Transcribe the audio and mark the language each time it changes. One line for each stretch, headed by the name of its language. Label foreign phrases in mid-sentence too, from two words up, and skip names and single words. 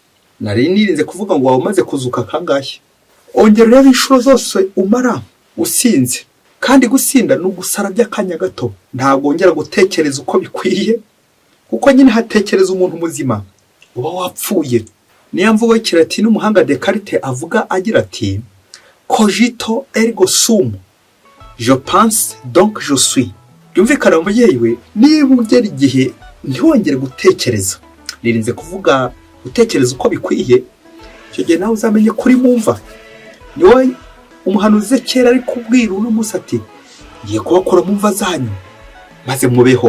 Kinyarwanda: Nari nirinze kuvuga ngo waba umaze kuzuka kangahe. Ongera urebe inshuro zose umara usinze, kandi gusinda ni ugusara by'akanya gato, ntabwo wongera gutekereza uko bikwiye, kuko nyine hatekereza umuntu muzima uba wapfuye. Niyo mvugo y'Ikilatini n'umuhanga Descartes avuga agira ati
Latin: cogito ergo sum,
French: je pense donc je suis.
Kinyarwanda: Byumvikana mubyeyi we, niba ugera igihe ntiwongere gutekereza, nirinze kuvuga gutekereza uko bikwiye, icyo gihe nawe uzamenye kuri mumva. Niwe umuhanuzi kera ari kubwira uno munsi ati ngiye kubakora mu mva zanyu maze mubeho.